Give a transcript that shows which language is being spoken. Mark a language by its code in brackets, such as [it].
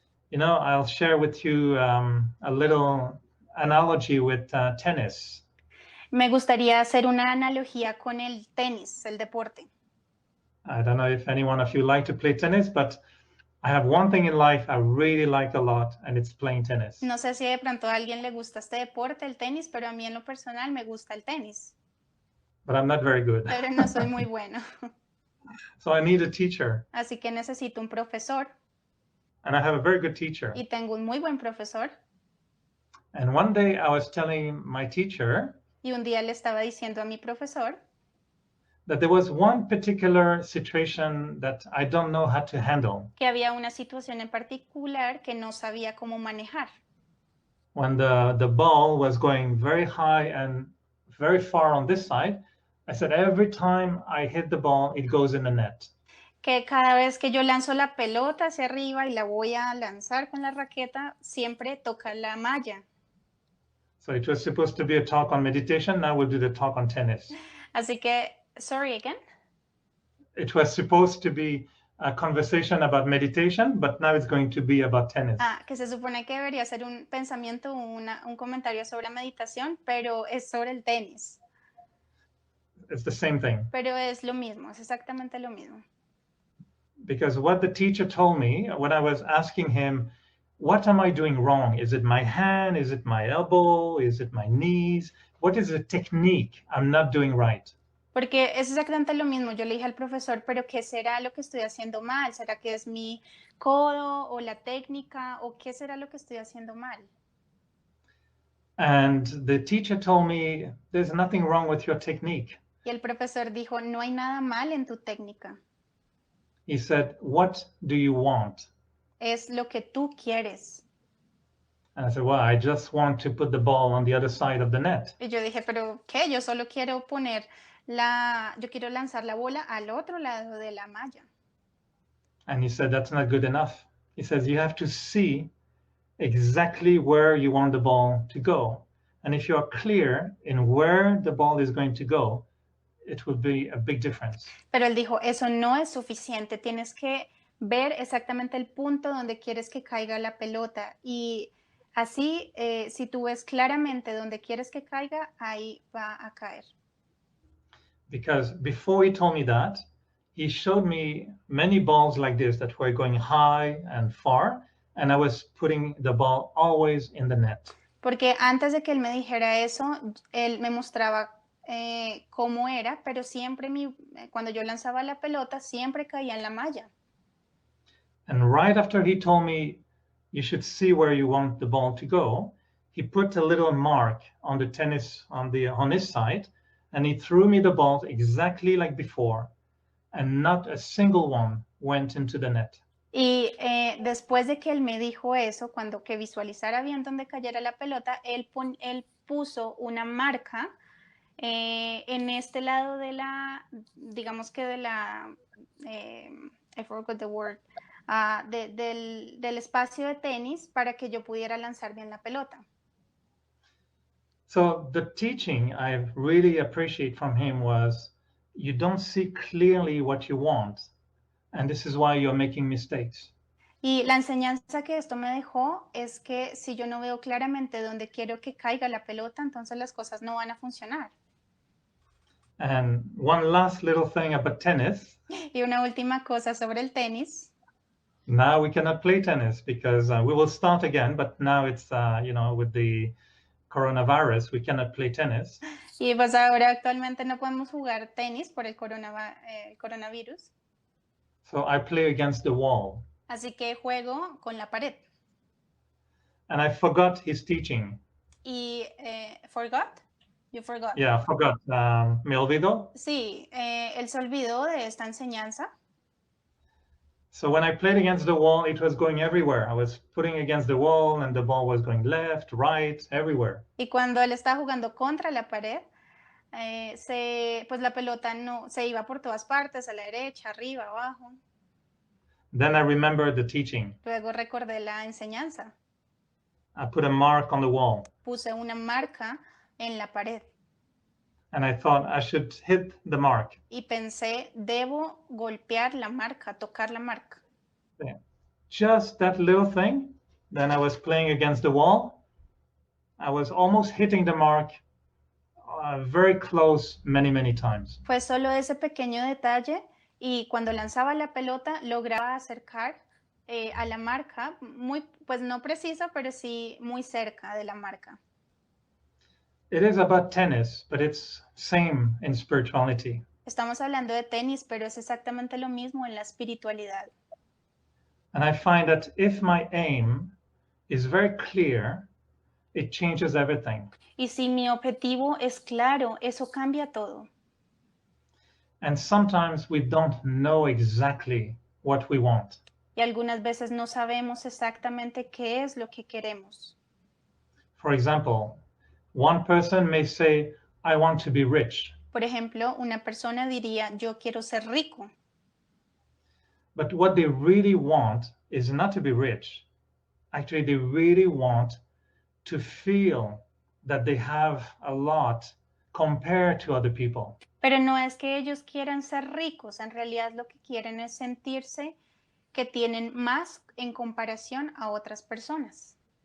[en] You know, I'll share with you a little analogy with tennis. [es] Me gustaría hacer una analogía con el tenis, el deporte. [en] I don't know if any one of you like to play tennis, but I have one thing in life I really like a lot, and it's playing tennis. [es] No sé si de pronto a alguien le gusta este deporte, el tenis, pero a mí en lo personal me gusta el tenis, [en] But I'm not very good. [es] pero no soy muy bueno. [en] So I need a teacher, [es] Así que necesito un profesor [en] and I have a very good teacher. [es] y tengo un muy buen profesor. [en] And one day I was telling my teacher [es] Y un día le estaba diciendo a mi profesor [en] that there was one particular situation that I don't know how to handle. [es] que había una situación en particular que no sabía cómo manejar. [en] When the ball was going very high and very far on this side, I said, every time I hit the ball, it goes in the net. [es] Que cada vez que yo lanzo la pelota hacia arriba y la voy a lanzar con la raqueta, siempre toca la malla. [en] So it was supposed to be a talk on meditation. Now we'll do the talk on tennis. [es] Así que, [en] sorry again. It was supposed to be a conversation about meditation, but now it's going to be about tennis. [es] Que se supone que debería ser un pensamiento, un comentario sobre meditación, pero es sobre el tenis. [en] It's the same thing. [es] Pero es lo mismo, es exactamente lo mismo. [en] Because what the teacher told me when I was asking him, what am I doing wrong? Is it my hand? Is it my elbow? Is it my knees? What is the technique I'm not doing right? [es] Porque es exactamente lo mismo. Yo le dije al profesor, pero ¿qué será lo que estoy haciendo mal? ¿Será que es mi codo o la técnica o qué será lo que estoy haciendo mal? [en] And the teacher told me, there's nothing wrong with your technique. [es] Y el profesor dijo, no hay nada mal en tu técnica. [en] He said, what do you want? [es] Es lo que tú quieres. [en] And I said, well, I just want to put the ball on the other side of the net. [es] Y yo dije, pero ¿qué? Yo solo quiero yo quiero lanzar la bola al otro lado de la malla. [en] And he said, that's not good enough. He says, you have to see exactly where you want the ball to go. And if you're clear in where the ball is going to go, it will be a big difference. [es] Pero él dijo, eso no es suficiente, tienes que ver exactamente el punto donde quieres que caiga la pelota. Y así, si tú ves claramente donde quieres que caiga, ahí va a caer. [en] Because before he told me that, he showed me many balls like this that were going high and far, and I was putting the ball always in the net. [es] Porque antes de que él me dijera eso, él me mostraba cómo era, pero siempre cuando yo lanzaba la pelota, siempre caía en la malla. [en] And right after he told me, you should see where you want the ball to go. He put a little mark on the tennis on his side, and he threw me the ball exactly like before, and not a single one went into the net. [es] Y después de que él me dijo eso, cuando que visualizara bien dónde cayera la pelota, él puso una marca en este lado de la, digamos que de la, [en] I forgot the word, [es] del espacio de tenis para que yo pudiera lanzar bien la pelota. [en] So the teaching I really appreciate from him was, you don't see clearly what you want, and this is why you're making mistakes. [es] Y la enseñanza que esto me dejó es que si yo no veo claramente dónde quiero que caiga la pelota, entonces las cosas no van a funcionar. [en] And one last little thing about tennis. [es] Y una última cosa sobre el tenis. [en] Now we cannot play tennis because we will start again, but now it's, with the coronavirus, we cannot play tennis. [es] Y pues ahora actualmente no podemos jugar tenis por el coronavirus. [en] So I play against the wall. [es] Así que juego con la pared. [en] And I forgot his teaching. Y forgot? You forgot. Yeah, forgot. [es] Me olvidó. Sí, él se olvidó de esta enseñanza. [en] So when I played against the wall, it was going everywhere. I was putting against the wall and the ball was going left, right, everywhere. [es] Y cuando él estaba jugando contra la pared, pues la pelota no se iba por todas partes, a la derecha, arriba, abajo. [en] Then I remembered the teaching. [es] Luego recordé la enseñanza. [en] I put a mark on the wall. [es] Puse una marca en la pared. [en] And I thought I should hit the mark. [es] Y pensé, debo golpear la marca, tocar la marca. [en] Yeah. Just that little thing. Then I was playing against the wall. I was almost hitting the mark very close many, many times. [es] Fue solo ese pequeño detalle y cuando lanzaba la pelota lograba acercar a la marca, muy, pues no precisa, pero sí muy cerca de la marca. [en] It is about tennis, but it's same in spirituality. [es] Estamos hablando de tenis, pero es exactamente lo mismo en la espiritualidad. [en] And I find that if my aim is very clear, it changes everything. [es] Y si mi objetivo es claro, eso cambia todo. [en] And sometimes we don't know exactly what we want. [es] Y algunas veces no sabemos exactamente qué es lo que queremos. [en] For example, one person may say, I want to be rich. [es] Por ejemplo, una persona diría, yo quiero ser rico. [en] But what they really want is not to be rich. Actually, they really want to feel that they have a lot compared to other people. [es] Pero no es que ellos quieran ser ricos, en realidad lo que quieren es sentirse que tienen más en comparación a otras personas.